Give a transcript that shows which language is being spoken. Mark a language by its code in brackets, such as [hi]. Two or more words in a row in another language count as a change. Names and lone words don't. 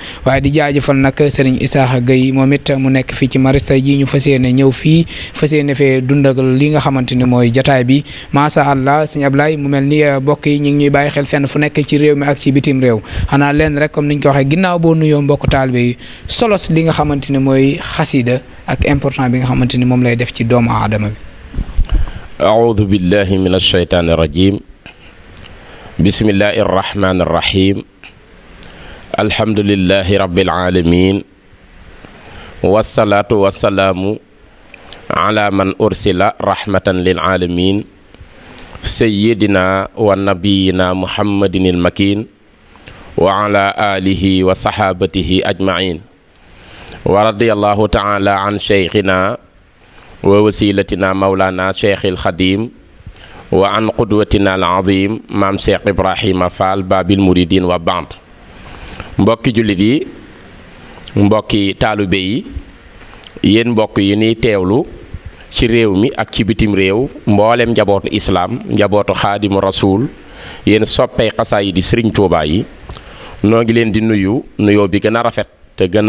[wo] waaye di jaajëfal nag Serigne Isaaxa Gueye moom it mu nekk fii ci Maristes tey jii ñu fas yéene ñëw fii fas yéene fee dundagal li nga xamante ni mooy jataay bi [ar] ما شاء الله [wo] sëñ Ablaye mu mel ni mbokk yi ñu ngi ñuy bàyyi xel fenn fu nekk ci réew mi ak ci bitim réew xanaa leen rek comme niñ ko waxee ginnaaw boo nuyoo mbokk taalibe yi solos li nga xamante ni mooy xasida ak important bi nga xamante ni moom lay def ci doomu aadama bi. [ar] أعوذ بالله من الشيطان الرجيم بسم الله الرحمن الرحيم الحمد لله رب العالمين والصلاة والسلام على من أرسل رحمة للعالمين سيدنا ونبينا محمد المكين وعلى آله وصحابته أجمعين ورضي الله تعالى عن شيخنا ووسيلتنا مولانا شيخ الخديم وعن قدوتنا العظيم مام شيخ إبراهيم فال باب المريدين وبعد [wo] mbokki jullit yi mbokki taalibe yi yéen mbokk yi ni teewlu ci réew mi ak ci bitim réew mboolem njabootu islaam njabootu xaadimu rasuul yéen soppey xasaay di Sëriñ Tuubaa yi noo ngi leen di nuyoo bi gën a rafet te gën